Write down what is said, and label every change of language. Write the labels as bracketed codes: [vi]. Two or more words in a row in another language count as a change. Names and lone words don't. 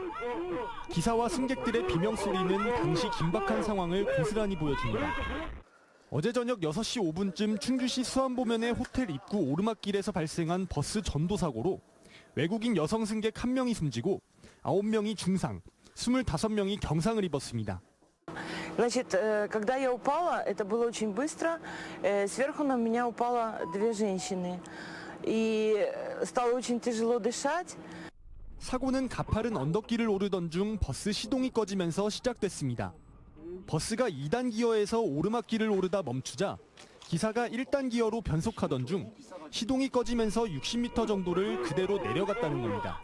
[ko] 기사와 승객들의 비명소리는 당시 긴박한 상황을 고스란히 보여줍니다. 어제 저녁 6시 5분쯤 충주시 수안보면의 호텔 입구 오르막길에서 발생한 버스 전도 사고로 외국인 여성 승객 1명이 숨지고 9명이 중상, 25명이 경상을 입었습니다. [ru] Значит, когда я упала, это было очень быстро. Сверху на меня упало две женщины. И стало очень тяжело дышать. [ko] 사고는 가파른 언덕길을 오르던 중 버스 시동이 꺼지면서 시작됐습니다. 버스가 2단 기어에서 오르막길을 오르다 멈추자 기사가 1단 기어로 변속하던 중 시동이 꺼지면서 60m 정도를 그대로 내려갔다는 겁니다.